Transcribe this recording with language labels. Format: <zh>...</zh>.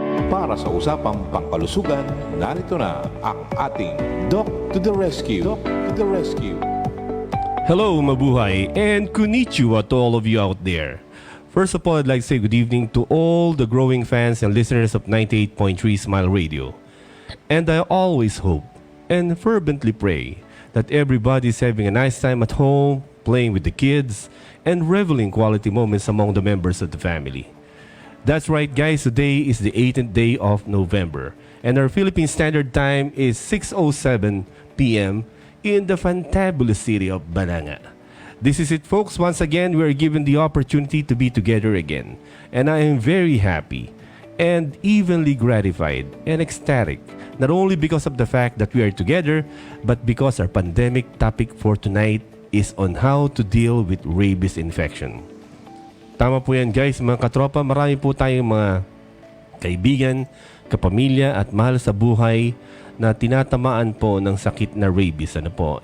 <tl>Para sa usapang pangkalusugan, narito na ang ating Doc to the Rescue.</tl> <en>Doc to the Rescue. Hello,</en> <tl>mabuhay,</tl> <en>and konnichiwa to all of you out there. First of all, I'd like to say good evening to all the growing fans and listeners of 98.3 Smile Radio. And I always hope and fervently pray that everybody's having a nice time at home, playing with the kids, and reveling quality moments among the members of the family. That's right, guys. Today is the 18th day of November, and our Philippine Standard Time is 6:07 p.m. in the fantabulous city of Balanga. This is it, folks. Once again, we are given the opportunity to be together again, and I am very happy and evenly gratified and ecstatic, not only because of the fact that we are together, but because our pandemic topic for tonight is on how to deal with rabies infection.</en> <tl>Tama po yan, guys, mga katropa. Marami po tayong mga kaibigan, kapamilya at mahal sa buhay na tinatamaan po ng sakit na rabies. Ano po?</tl>